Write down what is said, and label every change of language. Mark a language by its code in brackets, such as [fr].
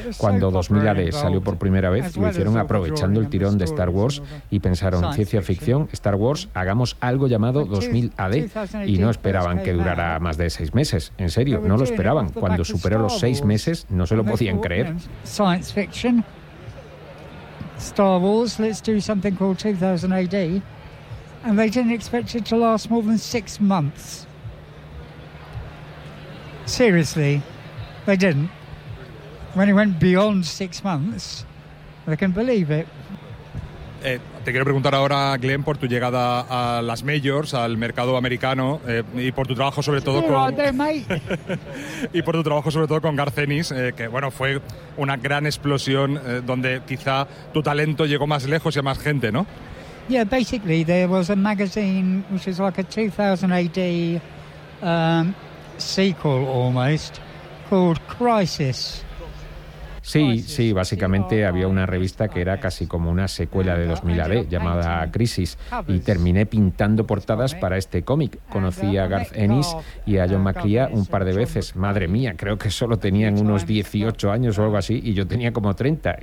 [es] Cuando 2000 AD salió por primera vez, lo hicieron aprovechando el tirón de Star Wars y pensaron, ciencia ficción, Star Wars, hagamos algo llamado 2000 AD, y no esperaban que durara más de 6 meses, en serio, no lo esperaban. Cuando superó los 6 meses, no se lo podían creer. [en] Science fiction, Star Wars, let's do something called 2000 AD, and they didn't expect it to last more than 6 months. Seriously, they didn't. When it went beyond 6 months, I can believe it. [es] Te quiero preguntar ahora, Glenn, por tu llegada a las majors, al mercado americano, y por tu trabajo sobre todo con y por tu trabajo sobre todo con Garth Ennis, que bueno, fue una gran explosión, donde quizá tu talento llegó más lejos y a más gente, ¿no? [en] Yeah, basically there was a magazine which is like a 2000 AD sequel almost called Crisis. [es] Sí, sí, básicamente había una revista que era casi como una secuela de 2000 AD, llamada Crisis, y terminé pintando portadas para este cómic. Conocí a Garth Ennis y a John McCrea un par de veces. Madre mía, creo que solo tenían unos 18 años o algo así, y yo tenía como 30.